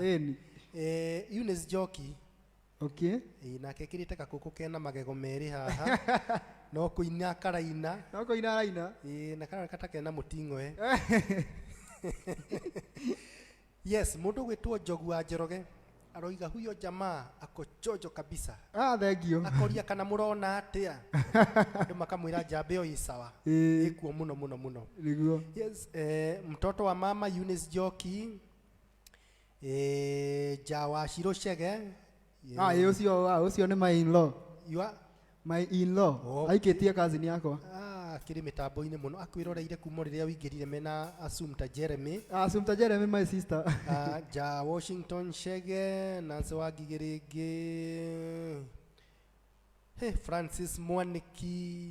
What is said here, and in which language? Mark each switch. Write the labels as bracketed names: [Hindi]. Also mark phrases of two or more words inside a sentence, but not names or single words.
[Kikuyu] Eunice Njoki. Okay. Nake ekĩrĩte gakũkũ kena magego merĩ haha. No kũina karaina. No kũina araina. Na kana kata kena mũting'oe. Yes, mũndũ gwĩtwo Njogu wa Njoroge aroiga [Swahili] huyo jamaa ako chojo kabisa. [Kikuyu] Thengio. Akoria kana mũrona atĩa. Andũ makamwĩra njamba ĩyo ĩ sawa. Ĩkuo mũno mũno mũno. Nĩguo. [Swahili] Yes, mtoto wa mama Eunice Njoki. [Kikuyu] Jawa Shiro Chege. Ũcio nĩ [English] my in-law. You are my in-law. [Kikuyu] Aikĩtie cousin yakwa. Kĩrĩ mĩtambo-inĩ mũno akwĩroreire kuma rĩrĩa wĩingĩrire mena Assumpta Jeremy. [English] Assumpta Jeremy my sister. [Kikuyu] Ja Washington Chege Nance wa Ngigĩ rĩngĩ. Francis Mwaniki.